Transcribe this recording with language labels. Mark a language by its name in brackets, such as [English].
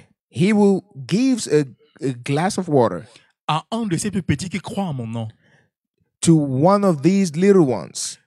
[English] he will gives a glass of water [French] à un de ces plus petits qui croient en mon nom, [English] to one of these little ones,